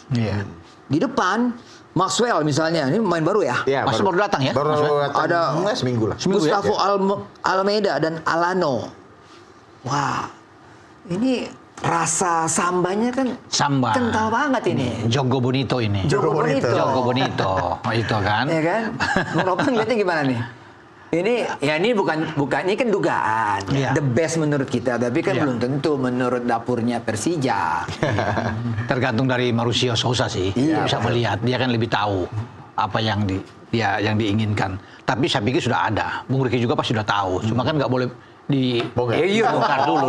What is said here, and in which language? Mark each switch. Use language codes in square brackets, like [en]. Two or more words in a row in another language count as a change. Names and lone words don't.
[id] Iya. Di depan Maxwell misalnya, ini pemain baru ya. Iya, Masih baru datang ya? Baru Maksudnya? datang. Ada Seminggu lah. Seminggu ya? Gustavo Almeida dan Alano. Wah, ini rasa sambanya kan Samba. kental banget ini. [pt] Jogo Bonito ini. Jogo Bonito. Jogo Bonito. [id] Itu kan. Ya kan? Bung Ropan lihatnya gimana nih? Ini bukan ini kan dugaan. Iya. [en] The best [id] menurut kita, tapi kan Iya. belum tentu menurut dapurnya Persija. Tergantung dari Mauricio Sousa sih. Iya. Bisa melihat, dia kan lebih tahu apa yang yang diinginkan. Tapi saya pikir sudah ada. Bung Riki juga pasti sudah tahu. Cuma kan nggak boleh dibongkar dulu.